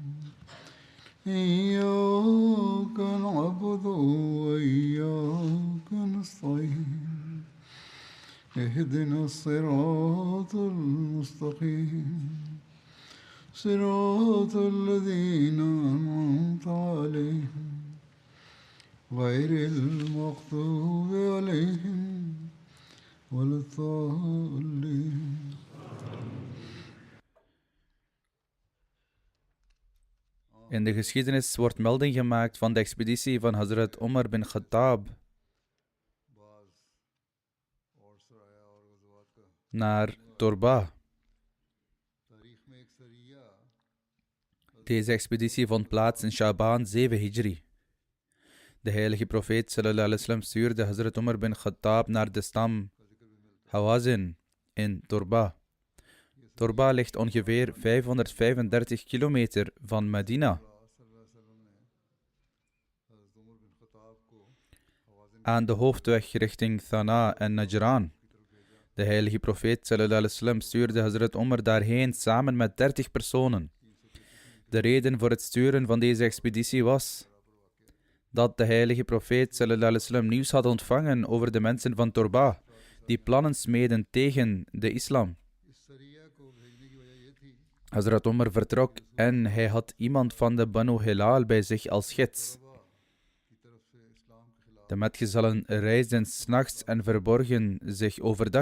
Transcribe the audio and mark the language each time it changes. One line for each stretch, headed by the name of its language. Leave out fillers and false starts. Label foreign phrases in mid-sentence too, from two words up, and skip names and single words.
Arabic: إياك نعبد وإياك نستعين اهدنا الصراط المستقيم صراط الذين أنعمت عليهم غير المغضوب عليهم ولا الضالين.
Dutch: In de geschiedenis wordt melding gemaakt van de expeditie van Hazrat Umar bin Khattab naar Torba. Deze expeditie vond plaats in Shaban 7 Hijri. De heilige profeet
Arabic: صلى الله عليه وسلم
Dutch: stuurde Hazrat Umar bin Khattab naar de stam Hawazin in Torba. Torba ligt ongeveer 535 kilometer van Medina. Aan de hoofdweg richting Thana en Najran. De heilige profeet
Arabic: صلى الله عليه وسلم
Dutch: stuurde Hazrat Umar daarheen samen met 30 personen. De reden voor het sturen van deze expeditie was dat de heilige profeet
Arabic: صلى الله عليه وسلم
Dutch: nieuws had ontvangen over de mensen van Torba, die plannen smeden tegen de islam. Hazrat Umar vertrok en hij had iemand van de Banu Hilal bij zich als gids. De metgezellen reisden 's nachts en verborgen zich overdag.